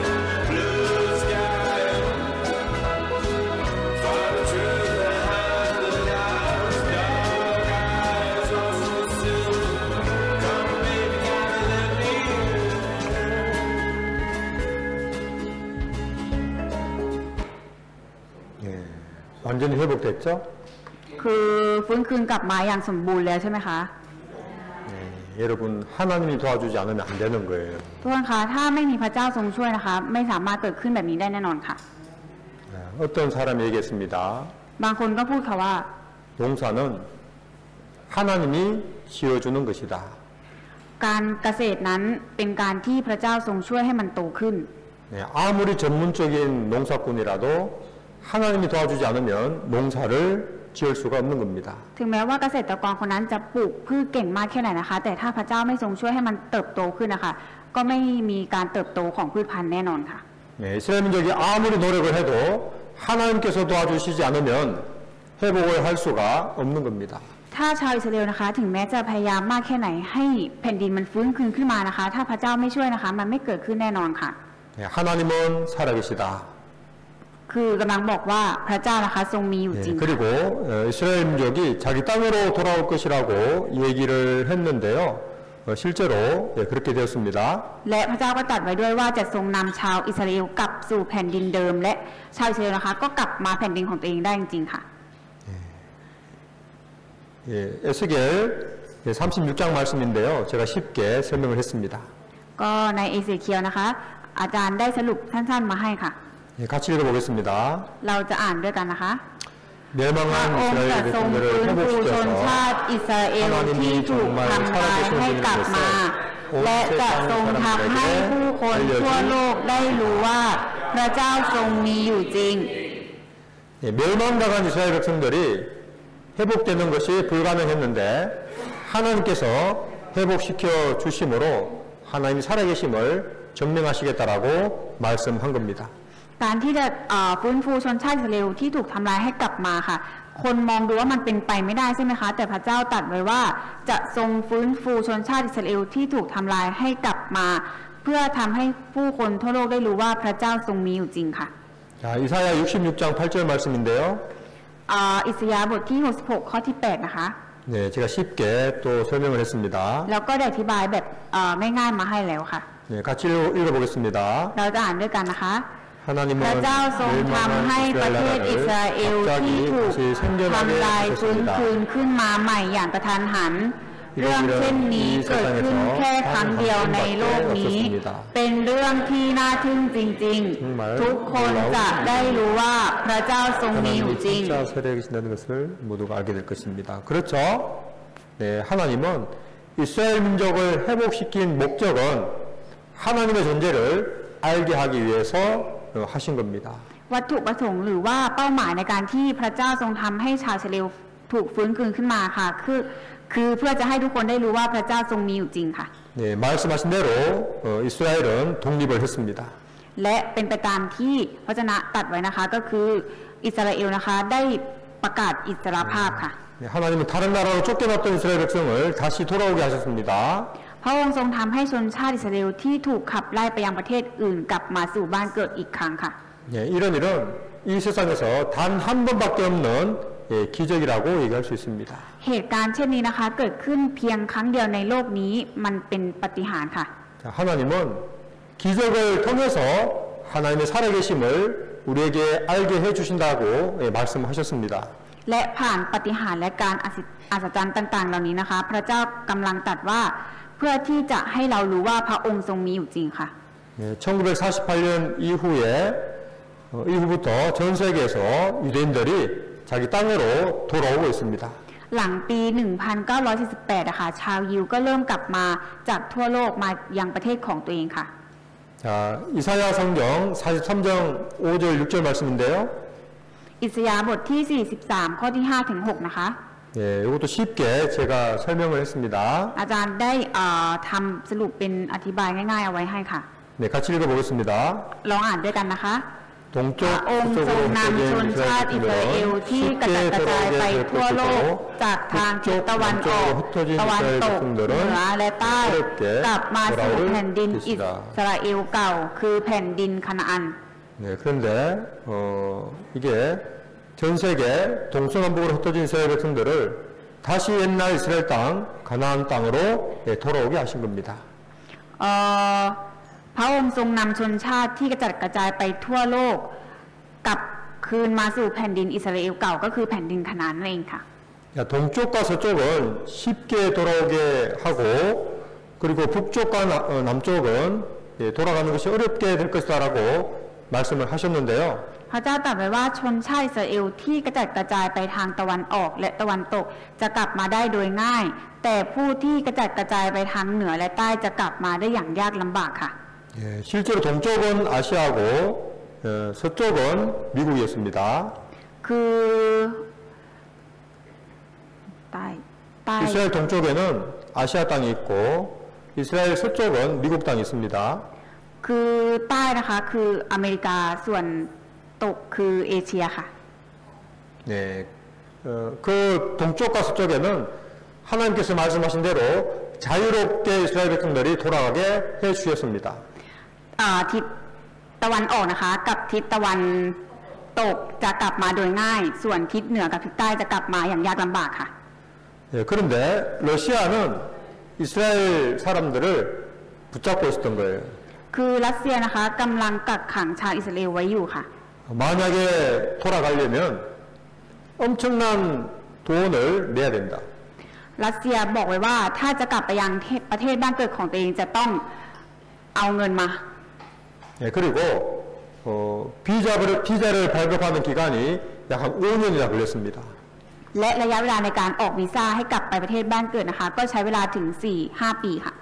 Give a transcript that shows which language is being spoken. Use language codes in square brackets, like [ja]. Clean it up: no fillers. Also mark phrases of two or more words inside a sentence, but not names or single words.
[en] Blue sky, from to the highland, dark eyes lost in silver. Come baby, gotta let me in. [ko] 예, 완전히 회복됐죠? [th] คือฟื้นคืนกลับมาอย่างสมบูรณ์แล้วใช่ไหมคะ [ko] 여러분 하나님이 도와주지 않으면 안 되는 거예요. [th] ทุกคนคะถ้าไม่มีพระเจ้าทรงช่วยนะคะ ไม่สามารถเกิดขึ้นแบบนี้ได้แน่นอนค่ะ [ko] 어떤 사람이 얘기했습니다. [th] บางคนก็พูดค่ะว่า [ko] 농사는 하나님이 지어주는 것이다. [th] การเกษตรนั้นเป็นการที่พระเจ้าทรงช่วยให้มันโตขึ้น [ko] 네, 아무리 전문적인 농사꾼이라도 하나님이 도와주지 않으면 농사를 지을 수가 없는 겁니다. [th] ถึงแม้ว่าเกษตรกรคนนั้นจะปลูกพืชเก่งมากแค่ไหนนะคะ แต่ถ้าพระเจ้าไม่ทรงช่วยให้มันเติบโตขึ้นนะคะ ก็ไม่มีการเติบโตของพืชพันธุ์แน่นอนค่ะ [ko] 네, 이스라엘 민족이 아무리 노력을 해도 하나님께서 도와주시지 않으면 회복을 할 수가 없는 겁니다. [th] ถ้าชาวอิสราเอลนะคะ ถึงแม้จะพยายามมากแค่ไหนให้แผ่นดินมันฟื้นคืนขึ้นมานะคะ ถ้าพระเจ้าไม่ช่วยนะคะ มันไม่เกิดขึ้นแน่นอนค่ะ [ko] 네, 하나님은 살아계시다. [th] คือกำลังบอกว่าพระเจ้านะคะทรงมีอยู่ [ko] 네, [th] จริงค่ะ [ko] 그리고 이스라엘 민족이 자기 땅으로 돌아올 것이라고 얘기를 했는데요. 실제로 그렇게 되었습니다. [th] และพระเจ้าก็ตรัสไว้ด้วยว่าจะทรงนำชาวอิสราเอลกลับสู่แผ่นดินเดิม และชาวอิสราเอลนะคะ ก็กลับมาแผ่นดินของตัวเองได้จริงๆค่ะ [ko] 예, 에스겔 36장 말씀인데요. 제가 쉽게 설명을 했습니다. [th] ก็ในเอเสเคียลนะคะ อาจารย์ได้สรุปสั้นๆมาให้ค่ะ [ko] 예, 같이 읽어보겠습니다. [th] เราจะอ่านด้วยกันนะคะ พระ [ko] 멸망한 [th] องค์จะ [ko] 이스라엘 [th] ทรง [ko] 백성들을 [th] ฟื้นฟูชน [ko] 회복시켜서 [th] ชาติอิสราเอลที่ถูกทำลายให้กลับมา และจะทรงทำให้ผู้คนทั่วโลกได้รู้ว่าพระเจ้าทรงมีอยู่จริง [ko] 예, 멸망당한 이스라엘 백성들이 회복되는 것이 불가능했는데 하나님께서 회복시켜 주심으로 하나님이 살아계심을 증명하시겠다라고 말씀한 겁니다. [th] การที่จะฟื้นฟูชนชาติอิสราเอลที่ถูกทำลายให้กลับมาค่ะ คนมองดูว่ามันเป็นไปไม่ได้ใช่ไหมคะ แต่พระเจ้าตรัสไว้ว่าจะทรงฟื้นฟูชนชาติอิสราเอลที่ถูกทำลายให้กลับมา เพื่อทำให้ผู้คนทั่วโลกได้รู้ว่าพระเจ้าทรงมีอยู่จริงค่ะ [ko] 자, 이사야 66장 8절 말씀인데요. [th] อิสยาห์บทที่ 66 ข้อที่ 8 นะคะ [ko] 네, 제가 쉽게 또 설명을 했습니다. [th] แล้วก็ได้อธิบายแบบง่ายๆมาให้แล้วค่ะ [ko] 네, 같이 읽어보겠습니다. [th] เราจะอ่านด้วยกันนะคะ [ko] 하나님은 [th] พระเจ้าทรงทำให้ประเทศอิสราเอลที่ถูก [ko] 갑자기 다시 [th] ทำลาย [ko] 생겨나게 [th] ฟื้น [ko] 하셨습니다. [th] คืนขึ้นมาใหม่อย่างกระทันหัน เรื่องเช่นนี้เกิดขึ้นแค่ครั้งเดียวในโลกนี้ เป็นเรื่องที่น่าทึ่งจริงๆ ทุกคนจะได้รู้ว่าพระเจ้าทรงมีอยู่ [ko] 하나님이 [th] จริง [ko] 진짜 살아계신다는 것을 모두가 알게 될 것입니다. 그렇죠? 네, 하나님은 이스라엘 민족을 회복시킨 목적은 하나님의 존재를 알게 하기 위해서 하신 겁니다. [th] วัตถุประสงค์หรือว่าเป้าหมายในการที่พระเจ้าทรงทำให้ชาวอิสราเอลถูกฟื้นคืนขึ้นมาค่ะ คือเพื่อจะให้ทุกคนได้รู้ว่าพระเจ้าทรงมีอยู่จริงค่ะ [ko] 네, 말씀하신 대로 이스라엘은 독립을 했습니다. [th] และเป็นไปตามที่พระเจ้าตรัสไว้นะคะ ก็คืออิสราเอลนะคะได้ประกาศอิสรภาพค่ะ [ko] 네, 하나님은 다른 나라로 쫓겨났던 이스라엘 백성을 다시 돌아오게 하셨습니다. [th] พระองค์ทรงทำให้ชนชาติอิสราเอลที่ถูกขับไล่ไปยังประเทศอื่นกลับมาสู่บ้านเกิดอีกครั้งค่ะ [ko] 네, 이런 일은 이 세상에서 단 한 번밖에 없는 기적이라고 얘기할 수 있습니다. [th] เหตุการณ์เช่นนี้นะคะ เกิดขึ้นเพียงครั้งเดียวในโลกนี้มันเป็นปาฏิหาริย์ค่ะ [ko] 자, 하나님은 기적을 통해서 하나님의 살아계심을 우리에게 알게 해주신다고 말씀하셨습니다. [th] และผ่านปาฏิหาริย์และการอัศจรรย์ต่างๆ เหล่านี้นะคะ พระเจ้ากำลังตรัสว่าเพื่อที่จะให้เรารู้ว่าพระองค์ทรงมีอยู่จริงค่ะ [ko] 네, 1948년 이후부터 전 세계에서 유대인들이 자기 땅으로 돌아오고 있습니다. [th] หลังปี 1948นะคะชาวยิวก็เริ่มกลับมาจากทั่วโลกมายังประเทศของตัวเองค่ะ [ko] 자, 이사야 성경 43장 5절 6절 말씀인데요. [th] อิสยาห์บทที่ 43 ข้อที่ 5 ถึง 6 นะคะ [ko] 예, 이것도 쉽게 제가 설명을 했습니다. [th] อาจารย์ได้ทำสรุปเป็นอธิบายง่ายๆเอาไว้ให้ค่ะ [ko] 네, 같이 읽어보겠습니다. [th] ลองอ่านด้วยกันนะคะ [ko] 동쪽 [th] พระองค์ทรงนำชนชาติอิสราเอลที่กระจัดกระจายไปทั่วโลกจากทางทิศตะวันออกตะวันตกเหนือและใต้กลับมาสู่แผ่นดินอิสราเอลเก่าคือแผ่นดินคานาอัน [ko] 네, 그런데 이게 전 세계 동서남북으로 흩어진 이스라엘 백성들을 다시 옛날 이스라엘 땅 가나안 땅으로 돌아오게 하신 겁니다. [th] พระองค์ทรงนำชนชาติที่กระจัดกระจายไปทั่วโลกกลับคืนมาสู่แผ่นดินอิสราเอลเก่าก็คือแผ่นดินคานาอันนั่นเองค่ะ [ko] 동쪽과 서쪽은 쉽게 돌아오게 하고 그리고 북쪽과 남쪽은 돌아가는 것이 어렵게 될 것이다라고 말씀을 하셨는데요. [th] พระเจ้าตรัสไว้ว่าชนชาติอิสราเอลที่กระจัดกระจายไปทางตะวันออกและตะวันตกจะกลับมาได้โดยง่ายแต่ผู้ที่กระจัดกระจายไปทางเหนือและใต้จะกลับมาได้อย่างยากลำบากค่ะ [ko] 예, 실제로 동쪽은 아시아고 서쪽은 미국이었습니다. [th] คือใต้ [ko] 이스라엘 동쪽에는 아시아 땅이 있고 이스라엘 서쪽은 미국 땅이 있습니다. [th] คือใต้นะคะคืออเมริกาส่วนตกคือเอเชียค่ะ [ko] 네, 그 동쪽과 서쪽에는 하나님께서 말씀하신 대로 자유롭게 이스라엘 백성들이 돌아가게 해 주셨습니다. [th] ทิศตะวันออกนะคะกับทิศตะวันตกจะกลับมาโดยง่าย ส่วนทิศเหนือกับทิศใต้จะกลับมาอย่างยากลำบากค่ะ [ko] 예, 그런데 러시아는 이스라엘 사람들을 붙잡고 있었던 거예요. [th] คือรัสเซียนะคะกำลังกักขังชาวอิสราเอลไว้อยู่ค่ะ [ko] 만약에 돌아가려면 엄청난 돈을 내야 된다. [th] รัสเซียบอกไว้ว่าถ้าจะกลับไปยังประเทศบ้านเกิดของตัวเองจะต้องเอาเงินมา [ko] 예, 그리고 비자를 발급하는 기간이 약 한 5년이나 걸렸습니다. [th] และระยะเวลาในการออกวีซ่าให้กลับไปประเทศบ้านเกิดนะคะก็ใช้เวลาถึง 4-5 ปีค่ะ